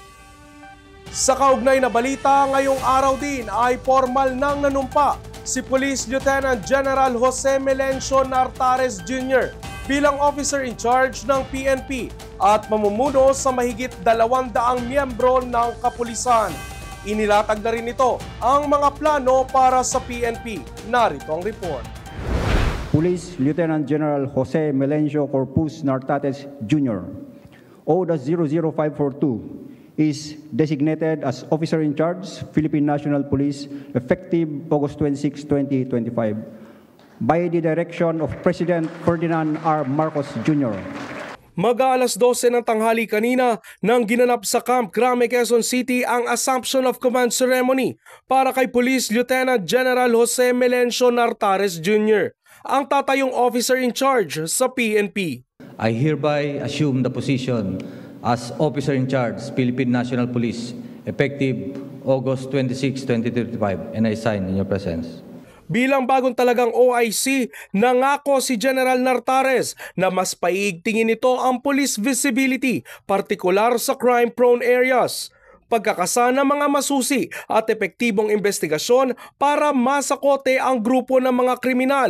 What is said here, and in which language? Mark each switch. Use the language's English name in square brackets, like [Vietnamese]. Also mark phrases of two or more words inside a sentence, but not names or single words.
[Filipino] Sa kaugnay na balita, ngayong araw din ay formal nang nanumpa si Police Lieutenant General Jose Melencio Nartares Jr. bilang [English] officer in charge [Filipino] ng PNP at mamumuno sa mahigit 200 miyembro ng kapulisan. Inilatag na rin ito ang mga plano para sa PNP. Narito ang report. Police Lieutenant General Jose Melencio Corpus Nartares Jr. [English] O.00542 is designated as Officer in Charge, Philippine National Police, effective August 26, 2025. By the direction of President Ferdinand R. Marcos Jr. [Filipino] Mag-aalas 12 ng tanghali kanina nang ginanap sa Camp Crame, Quezon City ang [English] Assumption of Command Ceremony [Filipino] para kay Police Lieutenant General Jose Melencio Nartares Jr., ang tatayong [English] officer in charge [Filipino] sa PNP. [English] I hereby assume the position as Officer in Charge, Philippine National Police, effective August 26, 2035, and I sign in your presence. [Filipino] Bilang bagong talagang OIC, nangako si General Nartares na mas paiigtingin nito ang [English] police visibility, [Filipino] partikular sa [English] crime-prone areas. [Filipino] Pagkakasa ng mga masusi at epektibong investigasyon para masakote ang grupo ng mga kriminal.